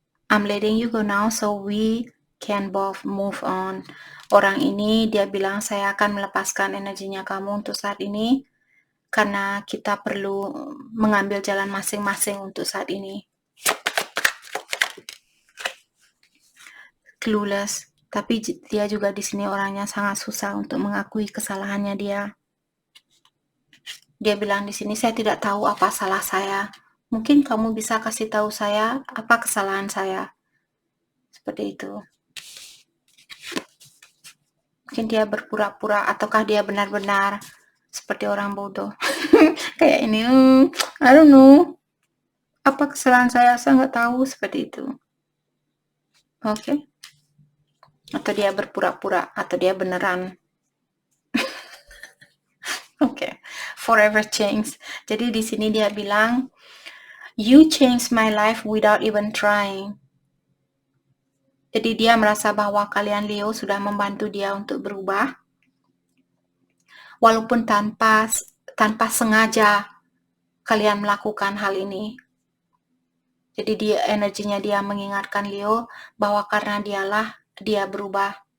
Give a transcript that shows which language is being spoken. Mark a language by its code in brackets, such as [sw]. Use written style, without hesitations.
[en] I'm letting you go now so we can both move on. [id] Orang ini dia bilang saya akan melepaskan energinya kamu untuk saat ini karena kita perlu mengambil jalan masing-masing untuk saat ini. Clueless, tapi dia juga di sini orangnya sangat susah untuk mengakui kesalahannya dia. Dia bilang di sini saya tidak tahu apa salah saya. Mungkin kamu bisa kasih tahu saya apa kesalahan saya. Seperti itu. Mungkin dia berpura-pura ataukah dia benar-benar seperti orang bodoh. Kayak ini, [en] I don't know. [id] Apa kesalahan saya nggak tahu, seperti itu. Oke. Atau dia berpura-pura, atau dia beneran. [en] Oke. Forever change. [id] Jadi di sini dia bilang, [en] you changed my life without even trying. [id] Jadi dia merasa bahwa kalian Leo sudah membantu dia untuk berubah. Walaupun tanpa sengaja kalian melakukan hal ini. Jadi energinya dia mengingatkan Leo bahwa karena dia berubah.